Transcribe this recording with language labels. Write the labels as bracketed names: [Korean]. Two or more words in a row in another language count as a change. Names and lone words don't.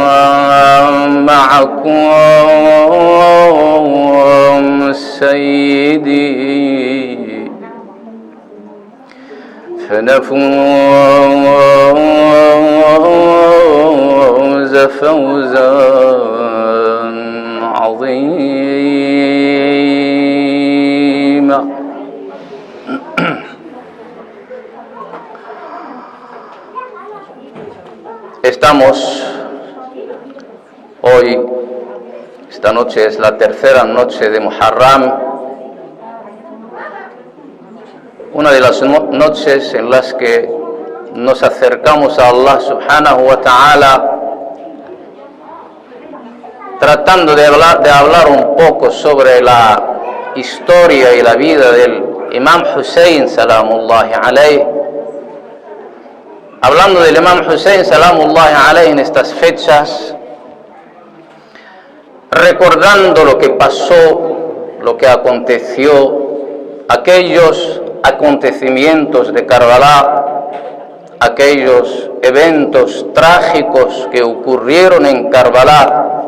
[Arabic] معكم سيدي فنفوز فوزا عظيما. [Spanish] Estamos hoy, esta noche es la tercera noche de Muharram, una de las noches en las que nos acercamos a [Arabic] الله سبحانه وتعالى, [Spanish] tratando de hablar un poco sobre la historia y la vida del Imam Hussein [Arabic] سلام الله عليه. [Spanish] Hablando del Imam Hussein [Arabic] سلام الله عليه [Spanish] en estas fechas, recordando lo que pasó, lo que aconteció, aquellos acontecimientos de Karbala, aquellos eventos trágicos que ocurrieron en Karbala,